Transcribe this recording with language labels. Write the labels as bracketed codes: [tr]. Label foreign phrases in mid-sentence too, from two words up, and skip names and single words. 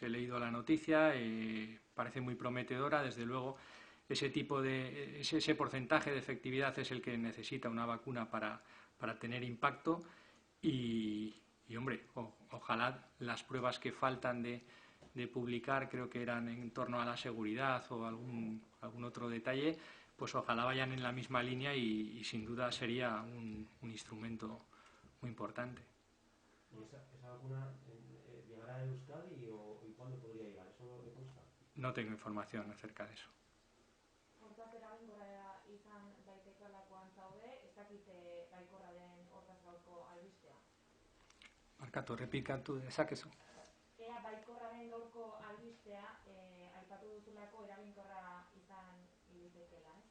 [es] He leído la noticia, parece muy prometedora, desde luego ese porcentaje de efectividad es el que necesita una vacuna para tener impacto y hombre, ojalá las pruebas que faltan de publicar, creo que eran en torno a la seguridad o algún otro detalle, pues ojalá vayan en la misma línea y sin duda sería un instrumento muy importante. ¿Y esa vacuna llegará a Euskadi y cuándo podría llegar? ¿Eso le consta? No tengo información acerca de eso. [eu] Hortaz eraginkorra izan daitekeelakoan zaude, ez dakite baikorra den hortaz gaurko albistea. Markatu, errepikatu dezakezu. Ea baikorra den gaurko albistea, aipatu duzulako eraginkorra izan daitekeela, ez?